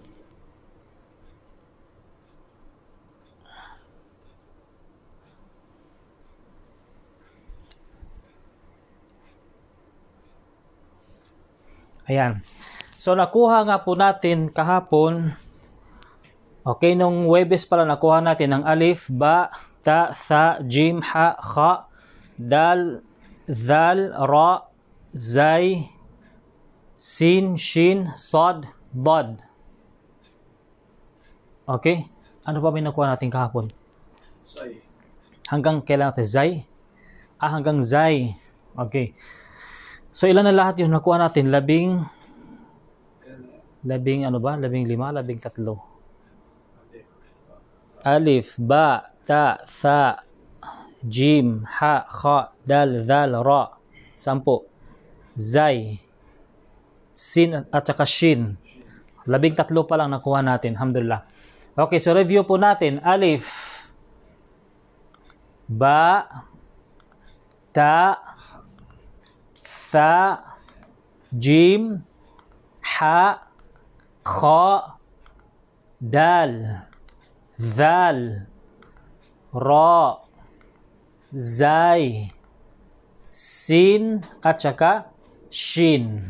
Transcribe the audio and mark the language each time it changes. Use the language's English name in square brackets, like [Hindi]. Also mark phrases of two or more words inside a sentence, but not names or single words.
[Filipino] Ayan. So nakuha nga po natin kahapon, okay, nung Huwebes pala nakuha natin ang [Arabic] ألف باء تاء, ثاء جيم حاء خاء, دال ذال راء زاي سين شين صاد ضاد. [Filipino] Okay? Ano pa may nakuha natin kahapon? Zay. Hanggang kailan natin? Zay? Hanggang zay. Okay. So ilan na lahat yung nakuha natin? Labing 5, 13. [Arabic] ألف باء تاء, ثاء جيم حاء خاء, دال ذال راء. 10. زاي سين, [Filipino] at saka [Arabic] shin. [Filipino] 13 pa lang nakuha natin. Alhamdulillah. Okay, so review po natin. [Arabic] ألف باء تاء, ثاء جيم حاء خاء, دال ذال راء, زاي سين, [Filipino] at saka [Arabic] shin.